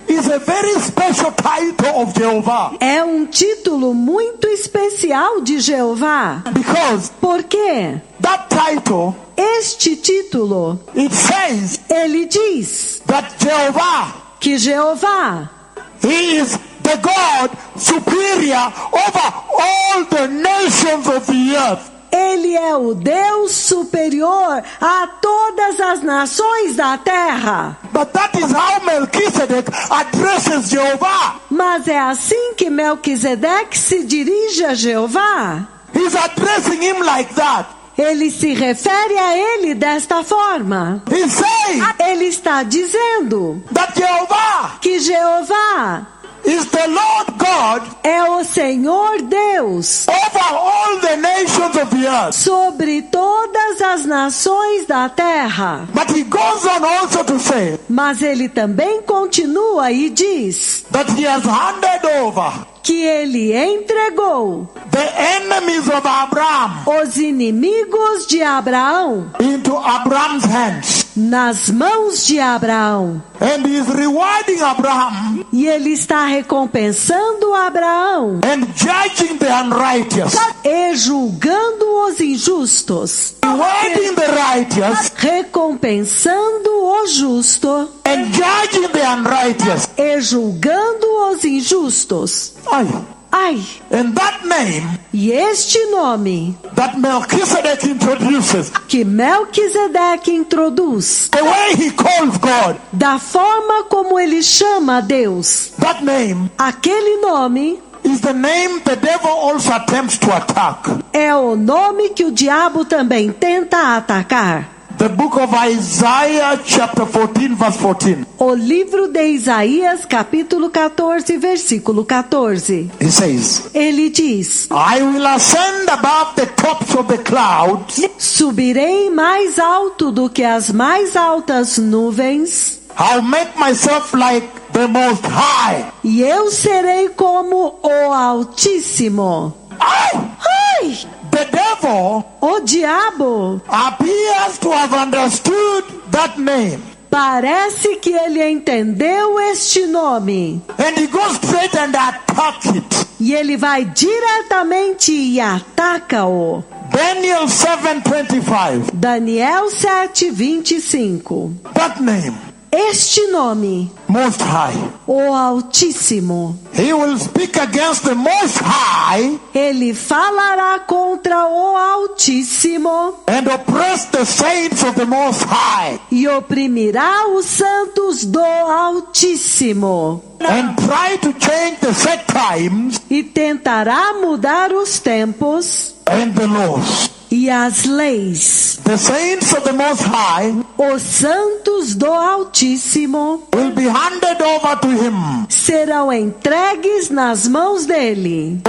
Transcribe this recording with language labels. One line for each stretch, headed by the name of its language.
English: is a very special title of Jehovah.
Portuguese: é um título muito especial de Jeová.
English: Because
Portuguese: Por quê?
English: that title,
Portuguese: Este título,
English: it says
Portuguese: ele diz
English: that Jehovah,
Portuguese: que Jeová,
English: He is the God superior over all the nations of the earth.
Portuguese: ele é o Deus superior a todas as nações da terra.
English: But that is how Melchizedek addresses Jehovah.
Portuguese: Mas é assim que Melquisedeque se dirige a Jeová.
English: He's addressing him like that.
Portuguese: Ele se refere a ele desta forma.
English: He's saying
Portuguese: Ele está dizendo
English: that Jehovah
Portuguese: que Jeová
English: is the Lord God
Portuguese: é o Senhor Deus
English: over all the nations of the earth.
Portuguese: sobre todas as nações da terra.
English: But he goes on also to say
Portuguese: Mas ele também continua e diz
English: that he has handed over
Portuguese: que ele entregou
English: the enemies of Abraham
Portuguese: os inimigos de Abraão
English: into Abraham's hands.
Portuguese: nas mãos de Abraão.
English: And he is rewarding Abraham
Portuguese: E ele está recompensando Abraão
English: and judging the unrighteous.
Portuguese: e julgando os injustos,
English: Rewarding the righteous
Portuguese: recompensando o justo
English: and judging the unrighteous.
Portuguese: e julgando os injustos. Ai,
English: And that name
Portuguese: e este nome
English: that Melchizedek introduces,
Portuguese: que Melquisedeque introduz,
English: the way he calls God,
Portuguese: da forma como ele chama a Deus,
English: that name
Portuguese: aquele nome
English: is the name the devil also attempts to attack.
Portuguese: é o nome que o diabo também tenta atacar.
English: The book of Isaiah chapter 14 verse 14.
Portuguese: O livro de Isaías, capítulo 14, versículo 14.
English: He says,
Portuguese: Ele diz:
English: I will ascend above the tops of the clouds.
Portuguese: subirei mais alto do que as mais altas nuvens,
English: I'll make myself like the Most High.
Portuguese: e eu serei como o Altíssimo. Ai!
English: The devil
Portuguese: O diabo
English: appears to have understood that name.
Portuguese: parece que ele entendeu este nome.
English: And he goes straight and attacks it.
Portuguese: E ele vai diretamente e ataca-o.
English: Daniel 7:25.
Portuguese: Daniel 7:25.
English: That name,
Portuguese: Este nome,
English: Most High.
Portuguese: o Altíssimo,
English: He will speak against the Most High
Portuguese: ele falará contra o Altíssimo
English: and oppress the saints of the Most High
Portuguese: e oprimirá os santos do Altíssimo
English: and try to change the set times
Portuguese: e tentará mudar os tempos
English: and the laws.
Portuguese: e as leis.
English: The saints of the Most High
Portuguese: Os santos do Altíssimo
English: will be handed over to him
Portuguese: serão entregues nas mãos dele